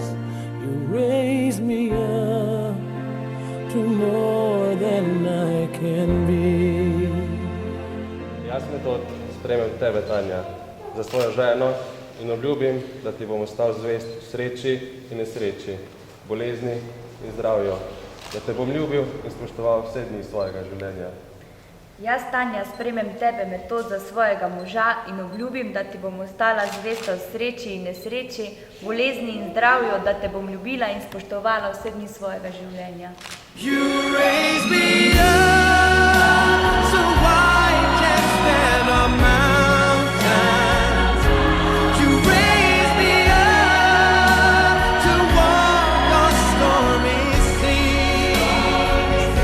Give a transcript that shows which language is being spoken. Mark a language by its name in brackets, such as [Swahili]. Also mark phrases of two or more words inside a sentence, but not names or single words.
[English] You raise me up to more than I can be. [Slovenian] Jaz Metod sprejmem tebe, Tanja, za svojo ženo in obljubim, da ti bom ostal zvest v sreči in nesreči, bolezni in zdravju, da te bom ljubil in spoštoval vse dni svojega življenja. Jaz, Tanja, sprejmem tebe, Metod, za svojega moža in obljubim, da ti bom ostala zvesta v sreči in nesreči, bolezni in zdravju, da te bom ljubila in spoštovala vse dni svojega življenja. [English] You raise me up so I can stand on mountains. You raise me up to walk on stormy seas.